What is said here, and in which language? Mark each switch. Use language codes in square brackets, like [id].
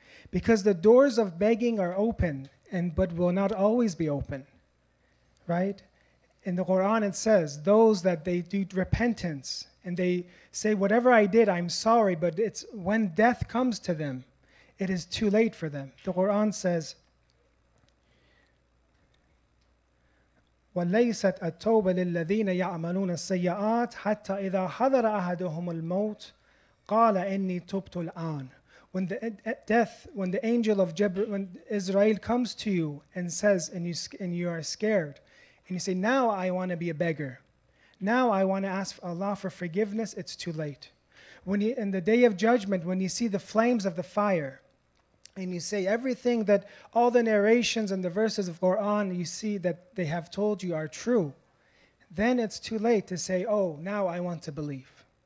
[en] Because the doors of begging are open, but will not always be open. Right? In the Quran it says, those that they do repentance and they say, whatever I did, I'm sorry, but it's when death comes to them, it is too late for them. The Quran says, [ar] وَلَيْسَتْ التَّوْبَةُ لِلَّذِينَ يَعْمَلُونَ السَّيِّئَاتِ حَتَّى إِذَا حَضَرَ أَحَدُهُمُ الْمَوْتُ قَالَ إِنِّي تُبْتُ الْآنَ. [en] When the angel of when Israel comes to you and says, and you are scared, and you say, now I want to be a beggar, now I want to ask Allah for forgiveness, it's too late. In the day of judgment, when you see the flames of the fire, and you say everything that all the narrations and the verses of Quran you see that they have told you are true, then it's too late to say, oh, now I want to believe.